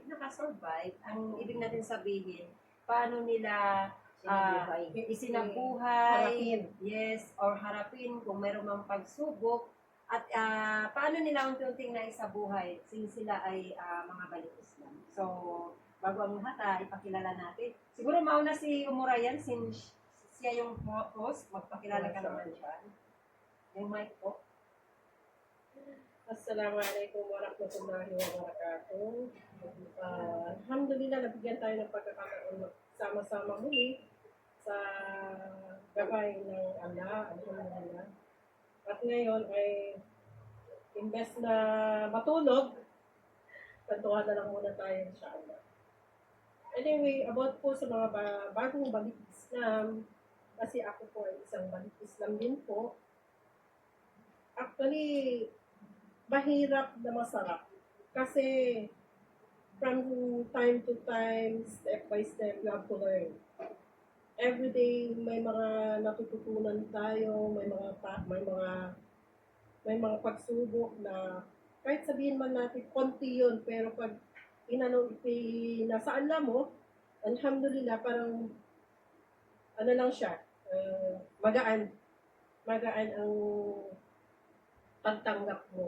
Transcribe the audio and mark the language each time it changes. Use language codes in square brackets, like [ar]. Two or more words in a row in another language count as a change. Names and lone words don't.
[tl] Nakasurvive, ang ibig natin sabihin, paano nila isinabuhay, yes, or harapin kung mayroong mang pagsubok, at paano nila unti-unting naisabuhay since sila ay mga balik Islam. So, bago ang lahat, ipakilala natin. Siguro mauna si Rayyan since siya yung host, magpakilala ka naman siya. Yung mic po. [ar] السلام عليكم ورحمة الله وبركاته. [tl] Alhamdulillah, nabigyan tayo ng pagkakataon sama-sama muli sa gabay ng Allah. Alhamdulillah. At ngayon ay imbes na matulog, kwentuhan na lang muna tayo inshallah. Anyway, about po sa mga bagong balik Islam, kasi ako po ay isang balik Islam din po. Actually, mahirap na masarap. [en] Kasi from time to time, step by step, you have to learn. [tl] Every day may mga natututunan tayo, may mga pagsubok na kahit sabihin man natin konti yun, pero pag nasa alam mo, alhamdulillah, parang ano lang siya, magaan ang pagtanggap mo.